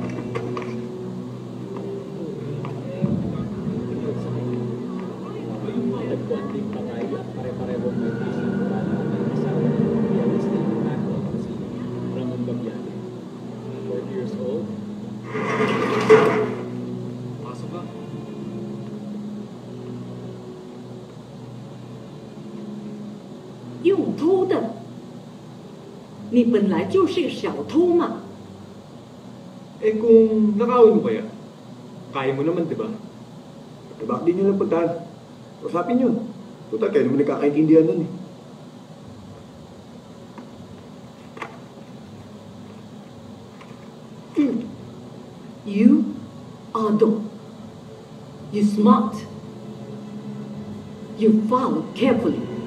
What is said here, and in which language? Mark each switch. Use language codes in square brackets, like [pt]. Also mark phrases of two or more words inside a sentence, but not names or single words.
[tl] Nagpuan din patay at pare-parehong may isang bala ng asawa ng pianist na Paco si Ramon Babiane. [en] 40 years old. [tl] Pasok ka. [zh] 用偷的，你本来就是个小偷嘛。 [tl] Eh kung nakawin mo kaya, kaya mo naman, di ba? Eh bakit di nyo lang puntahan? Usapin yun. Total, kayo naman nagkakaintindihan nun eh. [en] You are dumb. You smart. You follow carefully.